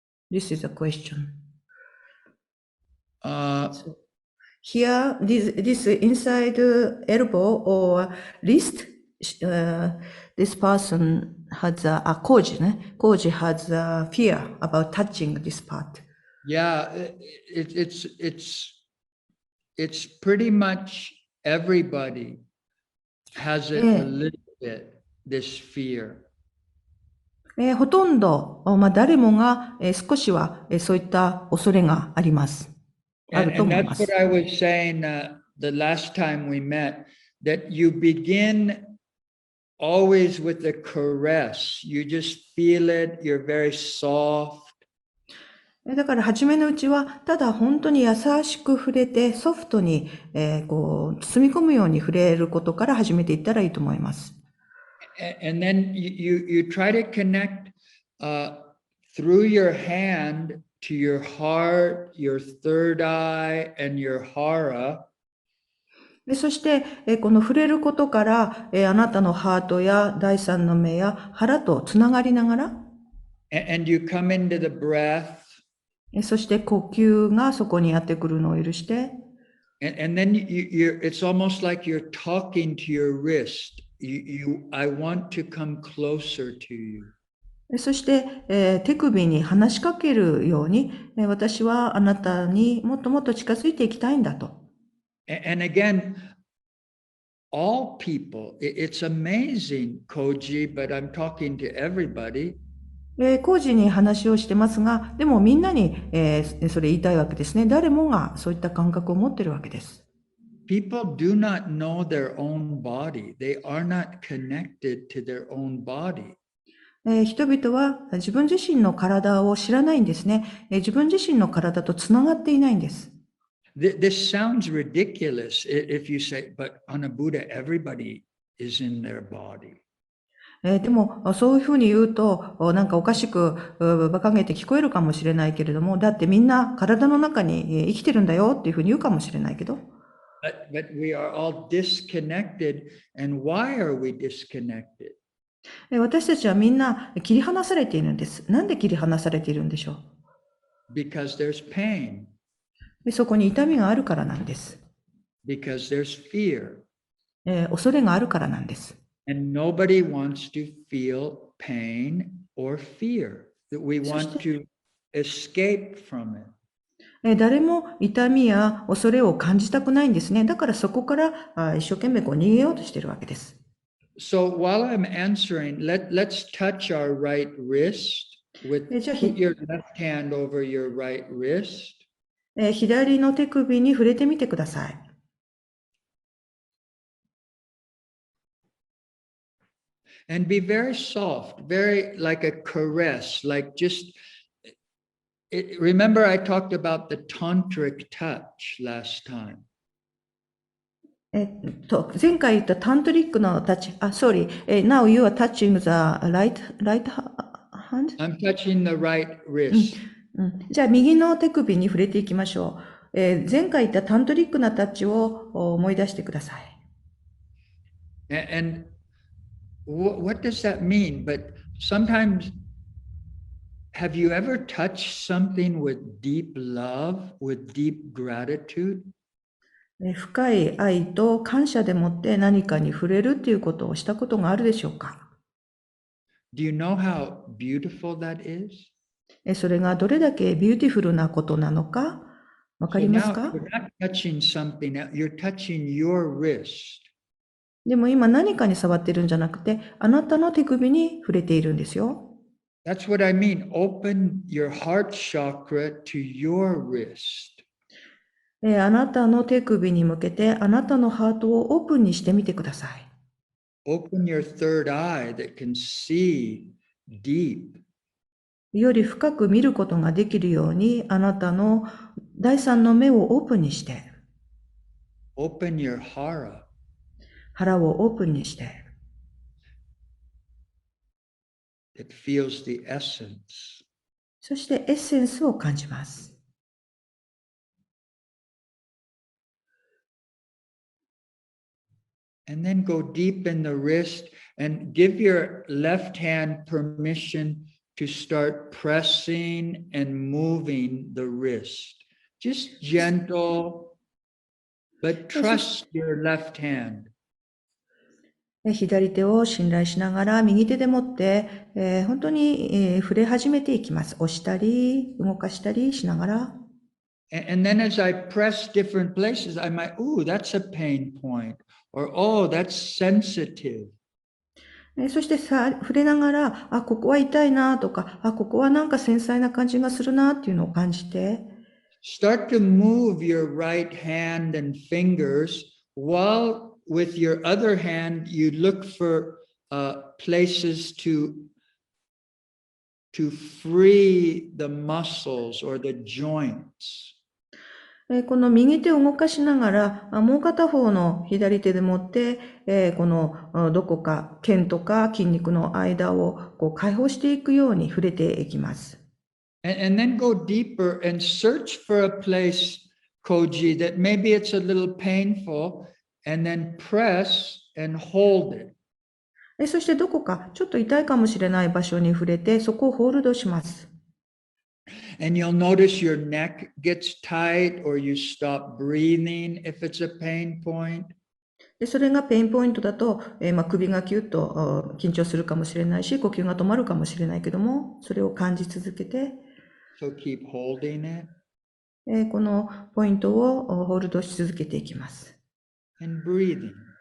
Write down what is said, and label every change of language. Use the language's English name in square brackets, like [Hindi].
[English] This is a question. So here, this inside elbow or wrist, this person has Koji has a fear about touching this part. Yeah, it's pretty much everybody has it a little bit, this fear. [Japanese] ほとんど、誰もが、少しは、そういった恐れがあります。あると [English] And [Japanese] 思いま [English] that's [Japanese] す。 [English] what I was saying the last time we met, that you begin always with a caress. You just feel it, you're very soft. [Japanese] だから初めのうちは、ただ本当に優しく触れて、ソフトに、包み込むように触れることから始めていったらいいと思います。 [English] And then you try to connect through your hand to your heart, your third eye, and your hara. [Japanese] でそして、この触れることから、あなたのハートや第三の目や腹とつながりながら、 [English] And you come into the breath. [Japanese] そして呼吸がそこにやってくるのを許して、 [English] And then it's almost like you're talking to your wrist. I want to come closer to you. [Japanese] そして、手首に話しかけるように、私はあなたにもっともっと近づいていきたいんだと。 [English] And again, all people, it's amazing, Koji, but I'm talking to everybody. [Japanese] 工事に話をしてますが、でもみんなに、それ言いたいわけですね。誰もがそういった感覚を持っているわけです。 [English] People do not know their own body. They are not connected to their own body. [Japanese] 人々は自分自身の体を知らないんですね。自分自身の体とつながっていないんです。 [English] This sounds ridiculous if you say, but ANUBUDDHA, everybody is in their body. [Japanese] でも、そういうふうに言うと、なんかおかしく、馬鹿げて聞こえるかもしれないけれども、だってみんな体の中に生きてるんだよっていうふうに言うかもしれないけど。 [English] But we are all disconnected. And why are we disconnected? [Japanese] 私たちはみんな切り離されているんです。なんで切り離されているんでしょう。 [English] Because there's pain. [Japanese] そこに痛みがあるからなんです。 [English] Because there's fear. [Japanese] 恐れがあるからなんです。 [English] And nobody wants to feel pain or fear. That we want to escape from it. [Japanese] 誰も痛みや恐れを感じたくないんですね。だからそこから一生懸命逃げようとしているわけです。 [English] So while I'm answering, let's touch our right wrist. Put your left hand over your right wrist. [Japanese] 左の手首に触れてみてください。 [English] And be very soft, very like a caress, like just, remember I talked about the tantric touch last time. [Japanese] 前回言ったタントリックのタッチ、 [English] sorry, now you are touching the right hand? I'm touching the right wrist. [Japanese] じゃあ右の手首に触れていきましょう。前回言ったタントリックなタッチを思い出してください。 [English] And what does that mean? But sometimes, have you ever touched something with deep love, with deep gratitude? [Japanese] 深い愛と感謝でもって何かに触れるっていうことをしたことがあるでしょうか？ [English] Do you know how beautiful that is? [Japanese] それがどれだけビューティフルなことなのかわかりますか？ [English] You're not touching something, you're touching your wrist. [Japanese] でも今何かに触ってるんじゃなくて、あなたの手首に触れているんですよ。 [English] That's what I mean. Open your heart chakra to your wrist. [Japanese] あなたの手首に向けて、あなたのハートをオープンにしてみてください。 [English] Open your third eye that can see deep. [Japanese] より深く見ることができるように、あなたの第三の目をオープンにして、 [English] Open your hara. [Japanese] 腹をオープンにして、 [English] It feels the essence. [Japanese] そしてエッセンスを感じます。 [English] And then go deep in the wrist and give your left hand permission to start pressing and moving the wrist. Just gentle, but trust your left hand. [Japanese] 左手を信頼しながら、右手で持って、本当に、触れ始めていきます。押したり、動かしたりしながら。 [English] And then as I press different places, I might, ooh, that's a pain point. Or, oh, that's sensitive. [Japanese] そして触れながら、あ、ここは痛いなとか、あ、ここはなんか繊細な感じがするなっていうのを感じて。 [English] Start to move your right hand and fingers while with your other hand, you look for places to free the muscles or the joints. [Japanese] この右手を動かしながら、もう片方の左手で持って、このどこか腱とか筋肉の間をこう解放していくように触れていきます。 [English] And then go deeper and search for a place, Koji, that maybe it's a little painful, and then press and hold it. [Japanese] そしてどこかちょっと痛いかもしれない場所に触れて、そこをホールドします。 [English] And you'll notice your neck gets tight or you stop breathing if it's a pain point. [Japanese] でそれがペインポイントだと、首がキュッと緊張するかもしれないし、呼吸が止まるかもしれないけども、それを感じ続けて、 [English] So keep holding it. [Japanese] このポイントをホールドし続けていきます。 [English] And breathing.